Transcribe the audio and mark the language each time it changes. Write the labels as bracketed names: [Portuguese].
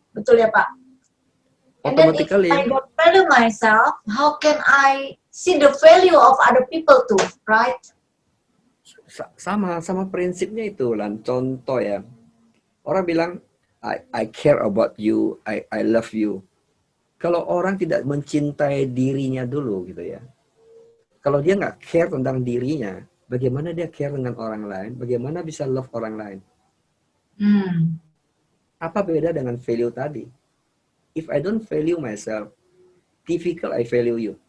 [Indonesian] Betul ya Pak? [English] And then if I Automatically, don't value myself, how can I see the value of other people too, right? [Indonesian] sama prinsipnya itu lan. Contoh ya, orang bilang [English] I care about you, I love you. [Indonesian] Kalau orang tidak mencintai dirinya dulu gitu ya, kalau dia nggak care tentang dirinya, bagaimana dia care dengan orang lain, bagaimana bisa love orang lain? Apa beda dengan value tadi? [English] If I don't value myself, difficult I value you.